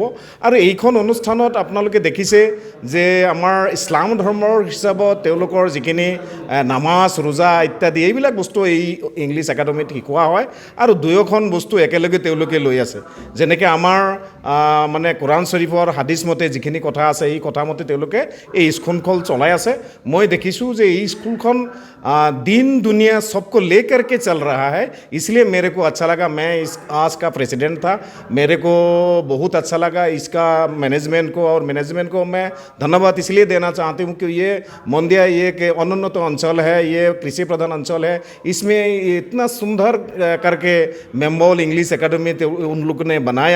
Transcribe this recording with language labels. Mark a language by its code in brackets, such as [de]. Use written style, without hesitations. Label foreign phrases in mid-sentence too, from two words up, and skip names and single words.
[as] আৰু এইখন অনুষ্ঠানত আপোনালোকে দেখিছে যে আমাৰ ইছলাম ধৰ্মৰ হিচাপত তেওঁলোকৰ যিখিনি নামাজ, ৰোজা ইত্যাদি এইবিলাক বস্তু এই ইংলিছ একাডেমীত শিকোৱা হয় আৰু দুয়োখন বস্তু একেলগে তেওঁলোকে লৈ আছে। যেনেকৈ আমাৰ মানে কোৰাণ শ্বৰীফৰ হাদিছ মতে যিখিনি কথা আছে এই কথা মতে তেওঁলোকে এই স্কুলখন চলাই আছে। মই দেখিছোঁ যে এই স্কুলখন [hi] दिन दुनिया सबको लेकर के चल रहा है, इसलिए मेरे को अच्छा लगा। मैं आज का प्रेसिडेंट था, मेरे को बहुत अच्छा लगा इसका मैनेजमेंट को मैं धन्यवाद इसलिए देना चाहती हूँ कि ये मंदिया ये कि अनुन्नत अंचल है, ये कृषि प्रधान अंचल है, इसमें इतना सुंदर करके मेम्बाउल इंग्लिश एकेडमी उन लोग ने बनाया।